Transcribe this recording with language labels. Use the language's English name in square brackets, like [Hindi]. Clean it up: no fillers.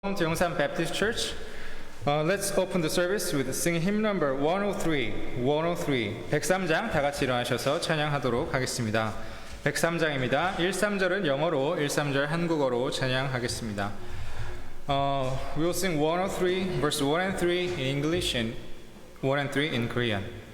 [English] Welcome to Yongsan Baptist Church. Let's open the service with singing hymn number 103, 103. [Korean] 103장 다 같이 일어나셔서 찬양하도록 하겠습니다. 103장입니다. 1~3절은 영어로, 1~3절 한국어로 찬양하겠습니다. [English] We'll sing 103, verse 1 and 3 in English and 1 and 3 in Korean.